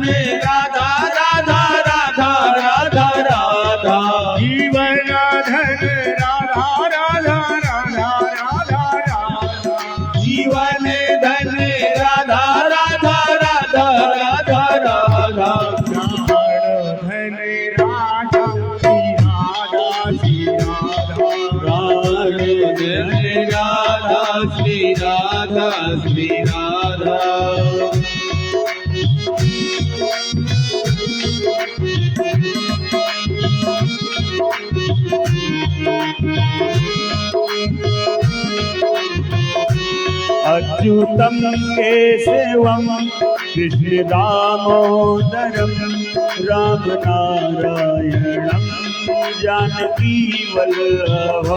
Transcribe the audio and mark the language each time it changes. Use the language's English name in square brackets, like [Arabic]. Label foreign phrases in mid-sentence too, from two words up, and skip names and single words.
[Hindi] राधा राधा राधा राधा राधा, जीवन धन राधा राधा राधा राधा राधा, जीवन धन राधा राधा राधा राधा राधा, धन राधा, श्री राधा, श्री राधा, धन राधा, श्री राधा, श्री राधा। [Sanskrit] अच्युतम केशवम कृष्ण दामोदरम राम नारायणम जानकी वल्लभम।